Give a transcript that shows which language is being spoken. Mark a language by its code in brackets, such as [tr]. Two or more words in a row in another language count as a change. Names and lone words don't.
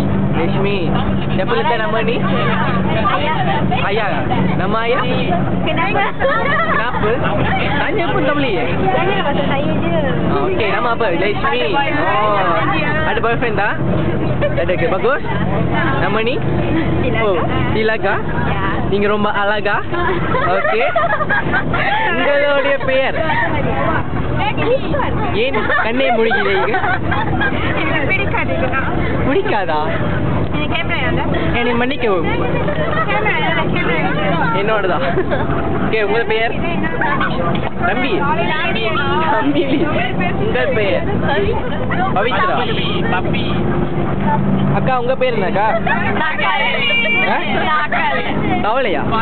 [ms] Rishmi. Siapa letak nama ni? Ayah. Nama ayah? Kenapa? Kenapa? Tanya pun tak boleh Tanya pasal saya je. Okey, nama apa? Rishmi. Oh. Ada boyfriend tak? Tak ada ke? Bagus? Nama ni? Oh, Tilaga? Ya. [ta] நீங்க ரொம்ப அழகா ஓகே உங்களுடைய பெயர் ஏன் கண்ணே முழுகிறீங்க பிடிக்காதா என்னை மன்னிக்கவும் என்னோடதா ஓகே உங்க பெயர் தம்பி தம்பிலி உங்கள் பெயர் பவித்ரா பப்பி அக்கா உங்க பேர் என்னக்கா தவளையா